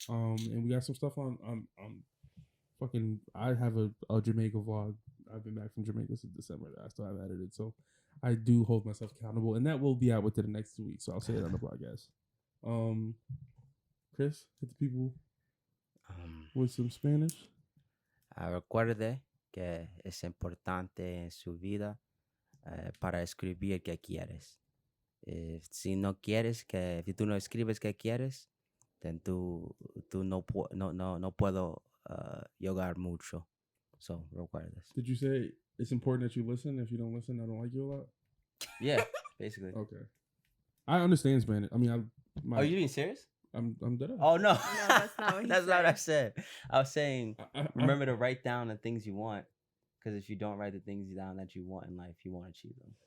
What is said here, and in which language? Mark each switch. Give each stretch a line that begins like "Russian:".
English: And we got some stuff on fucking. I have a Jamaica vlog. I've been back from Jamaica since December. I still haven't edited, so I do hold myself accountable, and that will be out within the next 2 weeks. So I'll say it on the podcast. Chris, hit the people with some Spanish.
Spanish: Recuerde que es importante en su vida para escribir que quieres. Si no quieres si tú no escribes que quieres,
English: then
Spanish: tú no puedo jugar mucho. So recuerda.
English: Did you say it's important that you listen? If you don't listen, I don't like you a lot. Yeah, basically. Okay, I understand Spanish. I mean, are you being serious? I'm dead. Oh no, that's not what he that's said. not what I said. I was saying, remember to write down the things you want, because if you don't write the things down that you want in life, you won't achieve them.